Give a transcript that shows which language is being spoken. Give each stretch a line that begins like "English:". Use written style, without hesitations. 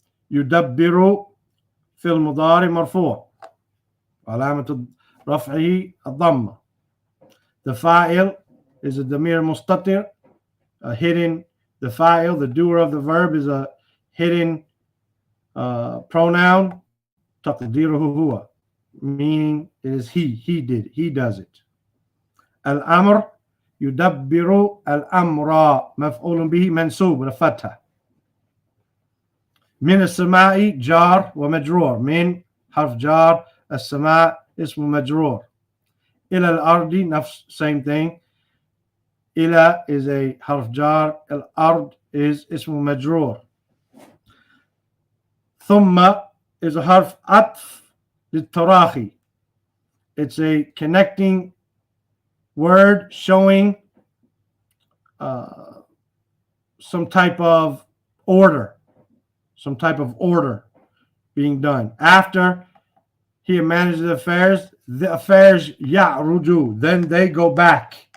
Arabic: يدبر في المضارع مرفوع علامة رفعه الضمة.
English: The fa'il is a damir mustatir, a hidden, the fa'il, the doer of the verb, is a hidden pronoun,
Arabic: taqdiruhu huwa,
English: meaning it is he did, he does it.
Arabic: Al-amr, yudabbiru al-amra, maf'ulun bihi mansub
English: with a fatha.
Arabic: من السماء جار ومجرور. من حرف جار, السماء اسم مجرور. إلى الأرض نفس,
English: same thing.
Arabic: إلى is a حرف جار, الأرض is اسم مجرور. ثم is a حرف عطف للتراخي.
English: It's a connecting word showing some type of order. Some type of order being done. After he manages the affairs ya'ruju, then they go back.